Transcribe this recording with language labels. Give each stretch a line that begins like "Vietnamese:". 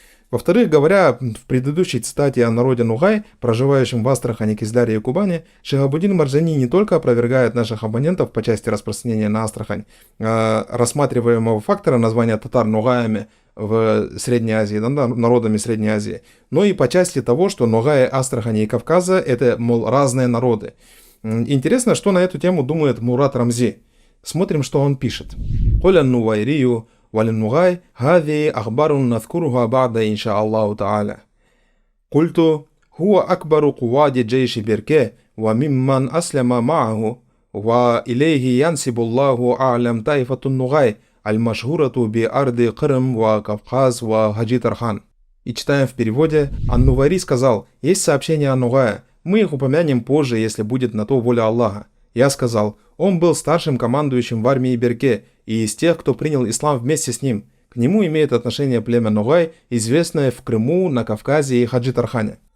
Russian: Во-вторых, говоря в предыдущей цитате о народе Нугай, проживающем в Астрахани, Кизляре и Кубани, Шихабуддин Марджани не только опровергает наших оппонентов по части распространения на Астрахань рассматриваемого фактора названия татар Нугаями в Средней Азии, народами Средней Азии, но и по части того, что Нугаи Астрахани и Кавказа — это, мол, разные народы. Интересно, что на эту тему думает Мурад Рамзи. Смотрим, что он пишет.
Arabic: «Коля нувайрию وللنغاي هذه أخبار نذكرها بعد إن شاء الله تعالى. قلت هو أكبر قواد جيش بيركيه وممن أسلم معه وإليه ينسب الله أعلم طائفة النغاي المشهورة بأرض قرم وكفقاز وحاجي Тархан».
Russian: И читаем в переводе. Ан-Нувайри сказал: есть сообщения о Нугае, мы их упомянем позже, если будет на то воля Аллаха. Я сказал: он был старшим командующим в армии Берке и из тех, кто принял ислам вместе с ним. К нему имеет отношение племя Нугай, известное в Крыму, на Кавказе и Хаджи Тархане.